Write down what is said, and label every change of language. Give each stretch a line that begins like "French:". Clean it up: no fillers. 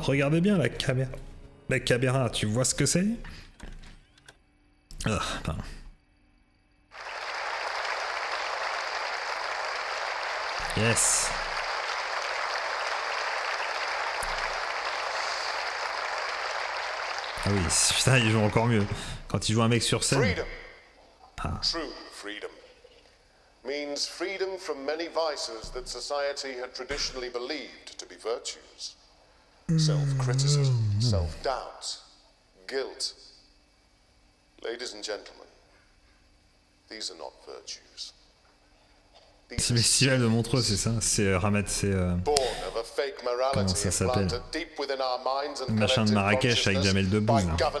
French: Regardez bien la caméra. La caméra, tu vois ce que c'est? Ah, pardon.
English: Yes.
French: Ah oui, putain, il joue encore mieux. Quand il joue un mec sur scène.
English: Freedom. Ah. True freedom means freedom from many vices that society had traditionally believed to be virtues. Self-criticism, self-doubt, guilt. Ladies and gentlemen, these are not virtues.
French: C'est le festival de Montreux, c'est ça? C'est Ramat, c'est... Comment ça s'appelle? Le machin de Marrakech avec Jamel Debbouze, là.